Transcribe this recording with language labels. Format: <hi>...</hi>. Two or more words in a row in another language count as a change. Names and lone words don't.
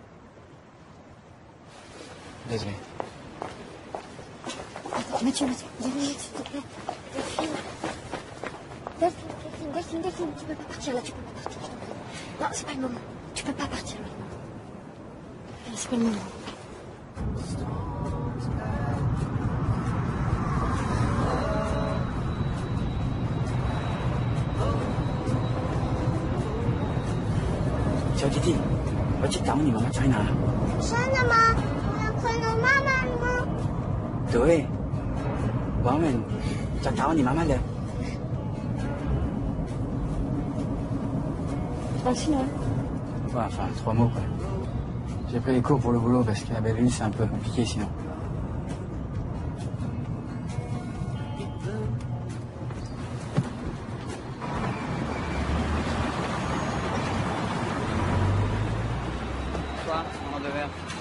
<fr>Désolé. Attends, Mathieu, 2 minutes, s'il te plaît. Delphine, tu peux pas partir là, tu peux pas partir. Non, c'est pas le moment. Tu peux pas partir maintenant. Non, c'est pas le moment.</fr> <zh>小弟弟，我去找你妈妈在哪？真的吗？我要看到妈妈吗？对，我们在找你妈妈的。</zh> <fr>Dans le film, Ouais, enfin, 3 mots, quoi. J'ai pris les cours pour le boulot parce qu'à Belleville, c'est un peu compliqué sinon. Toi, on en deux verres.</fr>